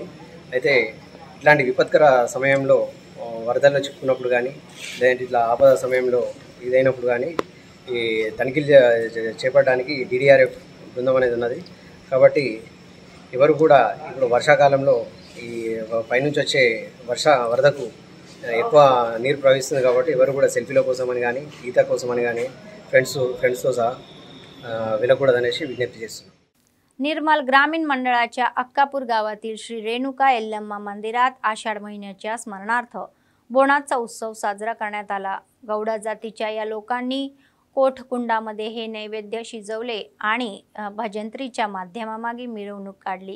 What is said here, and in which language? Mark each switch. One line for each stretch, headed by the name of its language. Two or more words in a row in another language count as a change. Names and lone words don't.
Telugu: అయితే ఇట్లాంటి విపత్కర సమయంలో వరదల్లో చిక్కుకున్నప్పుడు కానీ లేదంటే ఇట్లా ఆపద సమయంలో ఇదైనప్పుడు కానీ ఈ తనిఖీలు చేపట్టడానికి DDRF బృందం అనేది ఉన్నది. కాబట్టి ఎవరు కూడా ఇప్పుడు వర్షాకాలంలో ఈ పైనుంచి వచ్చే వరదకు ఎక్కువ నీరు ప్రవహిస్తుంది కాబట్టి ఎవరు కూడా సెల్ఫీల కోసమని కానీ ఈత కోసమని కానీ फ्रेंड्सతో సహా వెళ్ళకూడదనేసి विज्ञप्ती చేస్తున్నాం.
Marathi: निर्मल ग्रामीण मंडळाच्या अक्कापूर गावातील श्री रेणुका यल्लम्मा मंदिरात आषाढ महिन्याच्या स्मरणार्थ बोनाचा उत्सव साजरा करण्यात आला. गौडा जातीच्या या लोकांनी कोठकुंडामध्ये हे नैवेद्य शिजवले आणि भजंत्रीच्या माध्यमामागे मिरवणूक काढली.